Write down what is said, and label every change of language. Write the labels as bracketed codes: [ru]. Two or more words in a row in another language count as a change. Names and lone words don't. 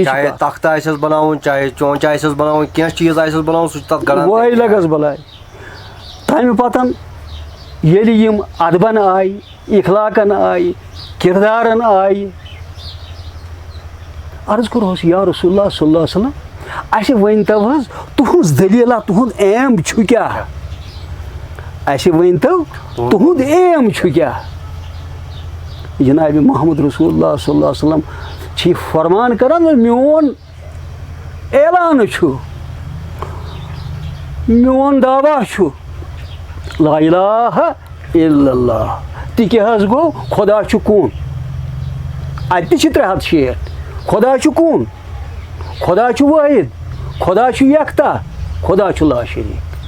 [ks] چاہے تختہٕ آسٮ۪س بناوُن چاہے چونچہِ آسٮ۪س بناوُن کینٛہہ چیٖز آسٮ۪س بناوُن سُہ چھُ تتھ گڑان وٲے لگس بلاے تَمہِ پتہٕ ییٚلہِ یِم ادبن آیہِ اخلاقن آیہِ کِردارن آیہِ عرض کوٚرہوس یا رسول اللہ [ar] صلی اللہ علیہ وسلم [ks] اَسہِ ؤنۍتو حظ تُہنٛز دٔلیٖلا تُہُنٛد ایم چھُ کیٛاہ اَسہِ ؤنۍتو تُہُنٛد ایم چھُ کیٛاہ جنابِ محمد رسول اللہ [ar] صلی اللہ علیہ وسلم [ks] چھِ یہِ فرمان کران میون اعلان چھُ میون دعوا چھُ [ar] لا الہ الا اللہ [ks] تہِ کیٛاہ حظ گوٚو خۄدا چھُ کُن اَتہِ تہِ چھِ 360 خۄدا چھُ کُن خۄدا چھُ وٲحد خۄدا چھُ یکتا خۄدا چھُ لا شریٖک